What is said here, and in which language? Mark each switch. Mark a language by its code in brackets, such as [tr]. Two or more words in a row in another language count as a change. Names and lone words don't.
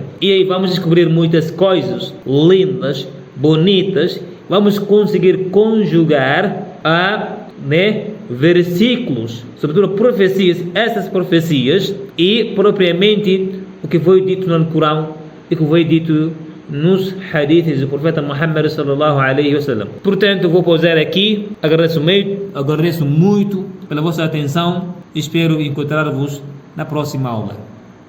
[pt] E aí vamos descobrir muitas coisas lindas, bonitas. Vamos conseguir conjugar versículos, sobretudo profecias, essas profecias, e propriamente o que foi dito no Alcorão e o que foi dito nos hadiths do profeta Muhammad [ar] صلى الله عليه وسلم. [pt] Portanto, vou pausar aqui. Agradeço muito pela vossa atenção. Espero encontrar-vos na próxima aula.